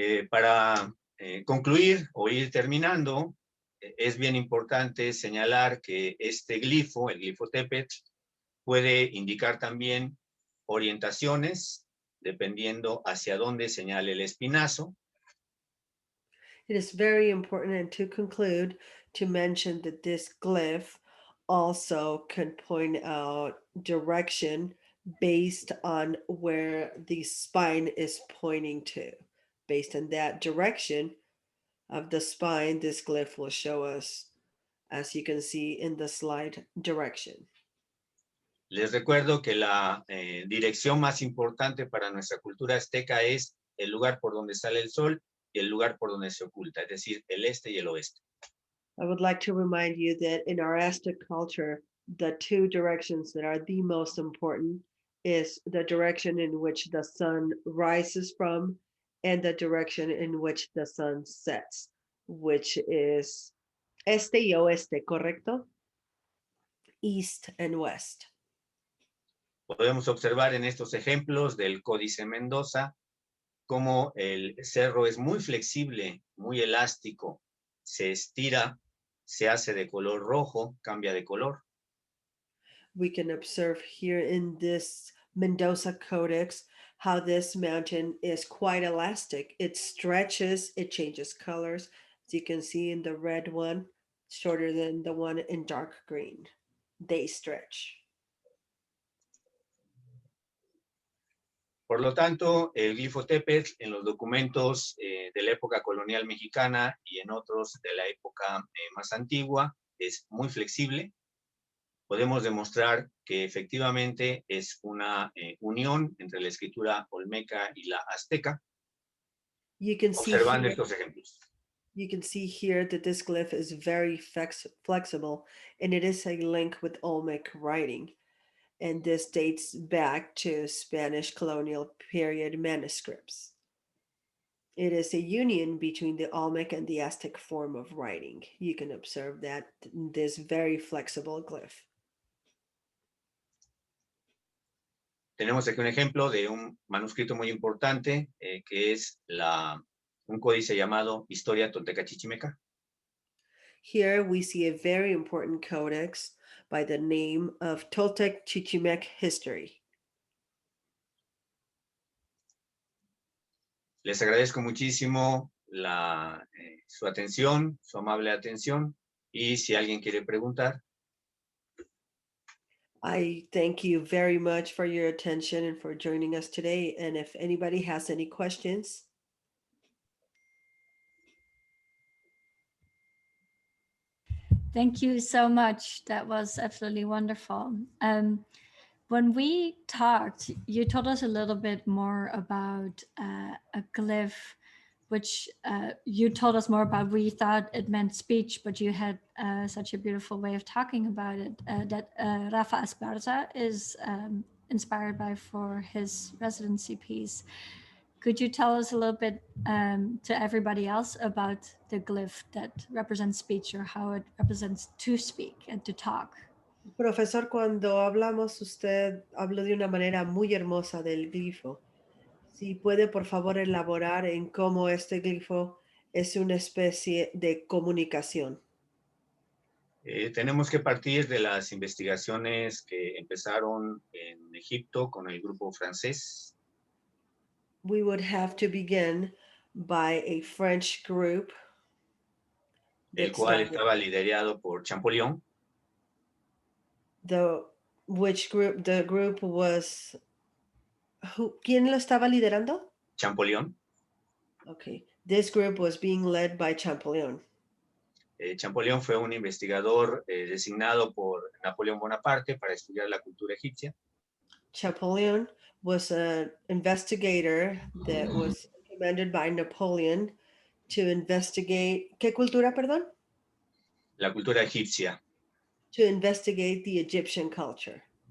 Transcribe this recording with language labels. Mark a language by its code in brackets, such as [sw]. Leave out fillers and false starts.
[es] Para concluir o ir terminando, es bien importante señalar que este glifo, el glifo Tepet, puede indicar también orientaciones dependiendo hacia dónde señale el espinazo. [en] It is very important, and to conclude, to mention that this glyph also can point out direction based on where the spine is pointing to. Based on that direction of the spine, this glyph will show us, as you can see in the slide, direction. [es] Les recuerdo que la dirección más importante para nuestra cultura azteca es el lugar por donde sale el sol y el lugar por donde se oculta, es decir, el este y el oeste. [en] I would like to remind you that in our Aztec culture, the two directions that are the most important is the direction in which the sun rises from and the direction in which the sun sets, which is [es] este y oeste, ¿correcto? [en] East and west. [es] Podemos observar en estos ejemplos del Códice Mendoza cómo el cerro es muy flexible, muy elástico, se estira, se hace de color rojo, cambia de color. [en] We can observe here in this Mendoza Codex how this mountain is quite elastic. It stretches, it changes colors. As you can see in the red one, shorter than the one in dark green. They stretch. [es] Por lo tanto, el glifo Tepet en los documentos de la época colonial mexicana y en otros de la época más antigua es muy flexible. Podemos demostrar que efectivamente es una unión entre la escritura olmeca y la azteca, [en] You can see [es] observando [en] here, [es] estos ejemplos. [en] You can see here that this glyph is very flexible, and it is a link with Olmec writing. And this dates back to Spanish colonial period manuscripts. It is a union between the Olmec and the Aztec form of writing. You can observe that in this very flexible glyph. [es] Tenemos aquí un ejemplo de un manuscrito muy importante que es un códice llamado Historia Tolteca Chichimeca. [en] Here we see a very important codex by the name of Toltec Chichimec History. [es] Les agradezco muchísimo su atención, su amable atención, y si alguien quiere preguntar. [en] I thank you very much for your attention and for joining us today. And if anybody has any questions. Thank you so much. That was absolutely wonderful. When we talked, you told us a little bit more about a glyph, which you told us more about. We thought it meant speech, but you had such a beautiful way of talking about it, that Rafa Esparza is inspired by for his residency piece. Could you tell us a little bit to everybody else about the glyph that represents speech, or how it represents to speak and to talk? [es] Profesor, cuando hablamos, usted habló de una manera muy hermosa del glifo. Si puede, por favor, elaborar en cómo este glifo es una especie de comunicación. Tenemos que partir de las investigaciones que empezaron en Egipto con el grupo francés. [en] We would have to begin by a French group. [es] El cual estaba liderado por Champollion. [en] The group was, [es] ¿quién lo estaba liderando? Champollion. [en] Okay, this group was being led by Champollion. [es] Champollion fue un investigador designado por Napoleón Bonaparte para estudiar la cultura egipcia. [en] Champollion was an investigator that was recommended by Napoleon to investigate, [es] ¿qué cultura, perdón? La cultura egipcia. [en] To investigate the Egyptian culture.